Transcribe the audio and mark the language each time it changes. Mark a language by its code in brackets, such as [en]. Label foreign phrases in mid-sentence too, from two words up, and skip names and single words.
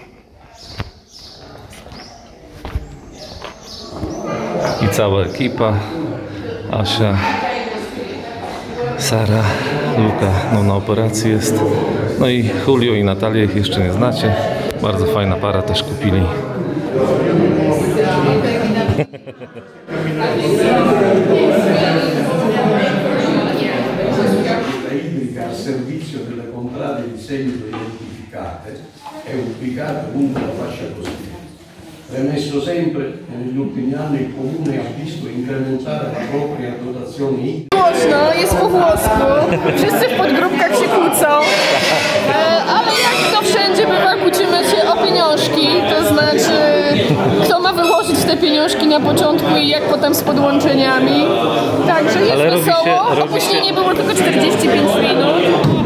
[pl] I cała ekipa, Asia, Sara, Luka, no na operacji jest. No i Julio i Natalię, ich jeszcze nie znacie. Bardzo fajna para też kupili. [it] Al servizio delle contrade di seguito identificate è ubicata lungo la fascia costiera. Premesso sempre, negli ultimi anni il Comune ha visto incrementare la propria dotazione idrica. [pl] Głośno, jest po włosku, wszyscy w podgrupkach się kłócą, ale jak to wszędzie bywa, kłócimy się o pieniążki, to znaczy kto ma wyłożyć te pieniążki na początku i jak potem z podłączeniami. Także jest wesoło, opóźnienie było tylko 45 minut.